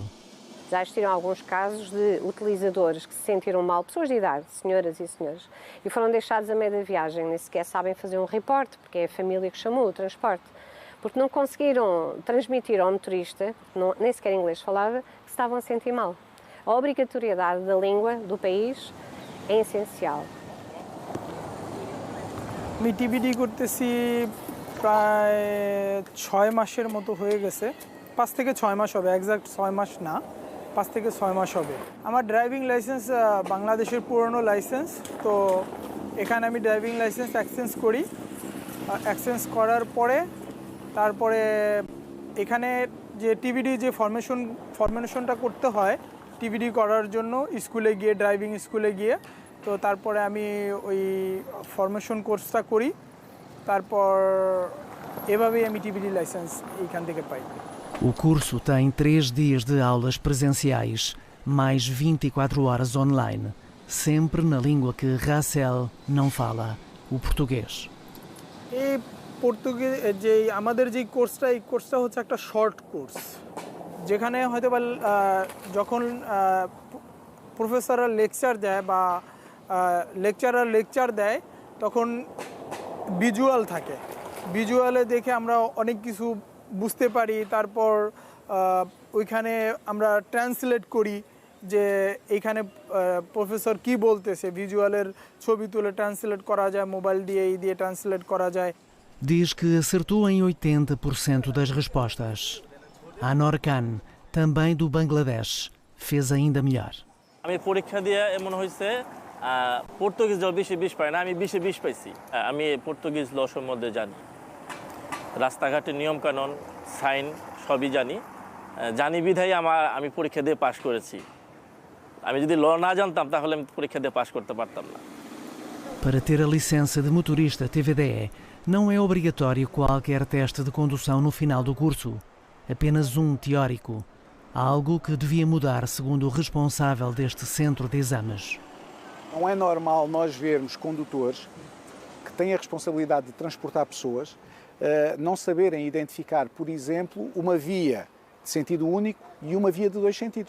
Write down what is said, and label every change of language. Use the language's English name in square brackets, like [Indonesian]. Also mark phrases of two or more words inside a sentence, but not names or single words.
[Portuguese] Já existiram alguns casos de utilizadores que se sentiram mal, pessoas de idade, senhoras e senhores, e foram deixados a meio da viagem, nem sequer sabem fazer um reporte, porque é a família que chamou o transporte, porque não conseguiram transmitir ao motorista, nem sequer inglês falava, que se estavam a sentir mal. A obrigatoriedade da língua do país é essencial. [Bangla] আমি টিভিডি করতেছি প্রায় 6 মাসের মতো হয়ে গেছে 5 থেকে 6 মাস হবে এক্সাক্ট 6 মাস না 5 থেকে 6 মাস হবে আমার [English] driving license [Bangla] বাংলাদেশের পুরনো লাইসেন্স তো এখানে আমি [English] driving license exchange [Bangla] করি এক্সচেঞ্জ করার পরে তারপরে এখানে যে টিভিডি যে ফরমেশনটা করতে হয় টিভিডি করার জন্য স্কুলে গিয়ে [English] driving school [Bangla] গিয়ে তো তারপরে আমি ওই [English] formation course [Bangla] করি তারপর এভাবেই আমি টিভিডি লাইসেন্স এইখান থেকে পাই [Portuguese] O curso tem 3 dias de aulas presenciais, mais 24 horas online, sempre na língua que Racel não fala, o português. [Bangla] এই পর্তুগিজ যে আমাদের যে কোর্সটা এই কোর্সটা হচ্ছে একটা শর্ট কোর্স যেখানে হয়তো বা যখন প্রফেসররা লেকচার দেয় বা লেকচার দেয় তখন ভিজুয়াল থাকে ভিজুয়ালে দেখে আমরা অনেক কিছু বুঝতে পারি তারপর ওইখানে আমরা ট্রান্সলেট করি যে এইখানে প্রফেসর কি বলতেছে ভিজুয়ালের ছবি তুলে ট্রান্সলেট করা যায় মোবাইল দিয়ে ট্রান্সলেট করা যায় [Portuguese] Diz que acertou em 80% das respostas. A Noor Khan, também do Bangladesh, fez ainda melhor. [Bangla] আমি পরীক্ষা দিয়ে এমন হয়েছে পর্তুগিজ বেশি 20 পাই না আমি 20 পাইছি আমি পর্তুগিজ ল সম্বন্ধে জানি রাস্তাঘাটের নিয়মকানুন সাইন সবই জানি বিধায় আমি পরীক্ষা দিয়ে পাশ করেছি আমি যদি ল না জানতাম তাহলে আমি পরীক্ষা দিয়ে পাশ করতে পারতাম না [Portuguese] Para ter a licença de motorista TVDE, não é obrigatório qualquer teste de condução no final do curso, apenas um teórico, algo que devia mudar segundo o responsável deste centro de exames. Não é normal nós vermos condutores que têm a responsabilidade de transportar pessoas não saberem identificar, por exemplo, uma via de sentido único e uma via de 2 sentidos.